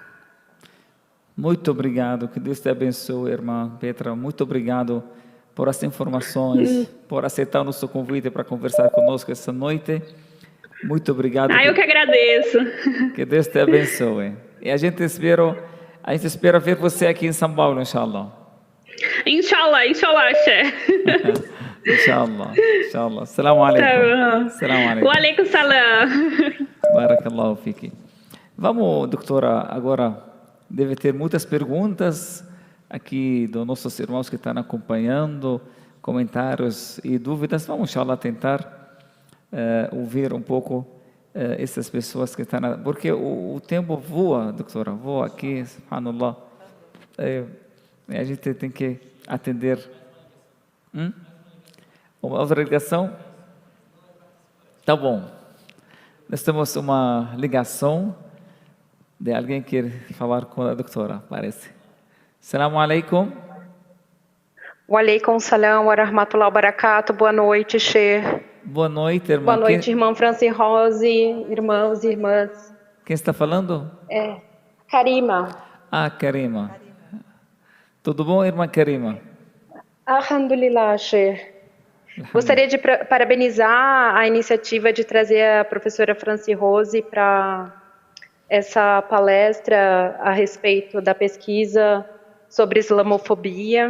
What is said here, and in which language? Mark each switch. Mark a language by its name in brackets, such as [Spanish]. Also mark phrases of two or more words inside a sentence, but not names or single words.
[Portuguese] Muito obrigado, que Deus te abençoe, irmã Petra. Muito obrigado por as informações, por aceitar o nosso convite para conversar conosco essa noite. Muito obrigado. Eu que agradeço. Que Deus te abençoe. E a gente espera ver você aqui em São Paulo, inshallah. Inshallah, Sheikh. [Arabic] إن شاء الله. السلام عليكم. السلام عليكم. وعليكم السلام. بارك الله فيك. [Portuguese] Vamos, doutora, agora deve ter muitas perguntas aqui dos nossos irmãos que estão acompanhando, comentários e dúvidas. Vamos, inshallah, tentar ouvir um pouco essas pessoas que estão... Porque o tempo voa, doutora, voa aqui, subhanallah. A gente tem que atender. Uma outra ligação? Tá bom. Nós temos uma ligação de alguém que quer falar com a doutora, parece. [Arabic] السلام عليكم. وعليكم السلام ورحمة الله وبركاته. [Portuguese] Boa noite, Sheikh. Boa noite, irmã. Boa noite, irmã Franci Rose, irmãos e irmãs. Quem está falando? Karima. Ah, Karima. Tudo bom, irmã Karima? Alhamdulillah, Sheikh. Gostaria de parabenizar a iniciativa de trazer a professora Franci Rose para essa palestra a respeito da pesquisa sobre islamofobia.